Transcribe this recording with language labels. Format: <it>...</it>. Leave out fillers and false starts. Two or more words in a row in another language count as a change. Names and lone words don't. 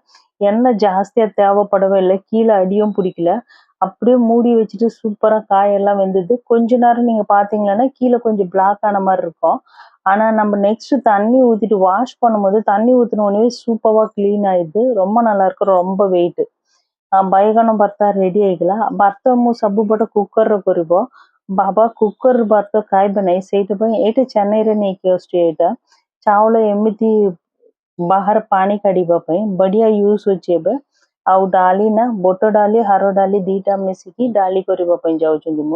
<ta>எண்ணெய் ஜாஸ்தியாக தேவைப்படவே இல்லை, கீழே அடியும் பிடிக்கல. அப்படியே மூடி வச்சுட்டு சூப்பராக காயெல்லாம் வெந்தது. கொஞ்ச நேரம் நீங்கள் பார்த்தீங்கன்னா கீழே கொஞ்சம் பிளாக் ஆன மாதிரி இருக்கும். ஆனால் நம்ம நெக்ஸ்ட் தண்ணி ஊற்றிட்டு வாஷ் பண்ணும்போது தண்ணி ஊற்றினோடனே சூப்பராக க்ளீன் ஆயிடுது. ரொம்ப நல்லாயிருக்கு, ரொம்ப வெயிட்.</ta> <or>ବାଇଗଣ ଭର୍ତ୍ତା ରେଡି ହେଇଗଲା। ଭାତ ମୁଁ ସବୁପଟେ କୁକରରେ କରିବ। ବାବା କୁକର ଭାତ ଖାଇବେ ନାହିଁ, ସେଇଥିପାଇଁ ଏଇଟା ଚେନ୍ନାଇରେ ନେଇକି ଆସୁଛି। ଏଇଟା ଚାଉଳ ଏମିତି ବାହାର ପାଣି କାଢିବା ପାଇଁ ବଢିଆ ୟୁଜ୍ ଅଛି ଏବେ। ଆଉ ଡାଲି ନା ବୁଟ ଡାଲି ହରଡ଼ ଡାଲି ଦିଟା ମିଶିକି ଡାଲି କରିବା ପାଇଁ ଯାଉଛନ୍ତି ମୁଁ।</or>